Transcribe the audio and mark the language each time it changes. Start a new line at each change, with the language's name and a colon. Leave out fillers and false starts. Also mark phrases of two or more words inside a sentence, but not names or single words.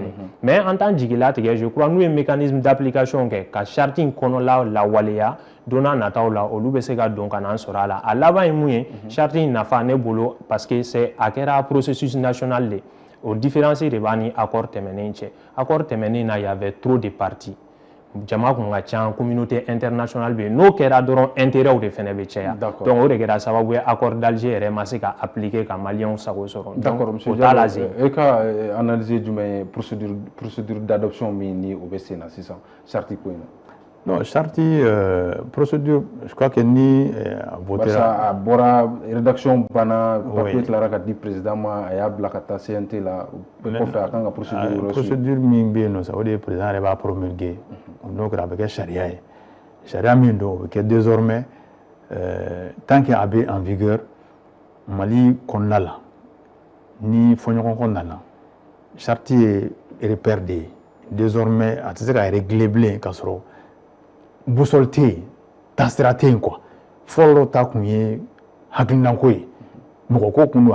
Bambara: de
French: mais en tant
Bambara: jigilatigɛ
French: je crois
Bambara: n'u ye
French: mécanisme d'application
Bambara: kɛ ka charte in kɔnɔla lawaleya don n'a nataw la olu bɛ se ka don ka n'an sɔrɔ a la a laban ye mun ye charte in nafa ne bolo
French: parce que
Bambara: a kɛra
French: processus national
Bambara: de o différence de b'a ni accord tɛmɛnen cɛ accord tɛmɛnen na
French: y avait trop de parties
Bambara: jama kun ka ca
French: communauté internationale
Bambara: bɛ yen n'o kɛra dɔrɔn intérêt de fɛnɛ bɛ caya donc o de kɛra sababu ye
French: accord d'Alger
Bambara: yɛrɛ ma se ka appliquer ka maliyɛnw sago sɔrɔ
French: d'accord monsieur Diallo
Bambara: e ka analyse jumɛn ye
French: procédure d'adoption
Bambara: min ni o bɛ sen na sisan charte ko in na.
French: Non, charte procédure, je crois que ni
Bambara: a bɔra rédaction banna papier tilara ka di président ma a y'a bila ka taa CNT la o kɔfɛ a kan ka procédure min bɛ yen nɔ sa o de ye président yɛrɛ b'a promulguer n'o kɛra a bɛ kɛ sariya ye sariya min don o bɛ kɛ désormais
French: tant que
Bambara: a bɛ
French: en vigueur
Bambara: Mali kɔnɔna la ni fɔɲɔgɔnkɔ nana charte ye repère de ye désormais a tɛ se ka régler bilen ka sɔrɔ boussole tɛ yen taasira tɛ yen quoi fɔlɔ ta kun ye hakilinako ye mɔgɔ ko kun don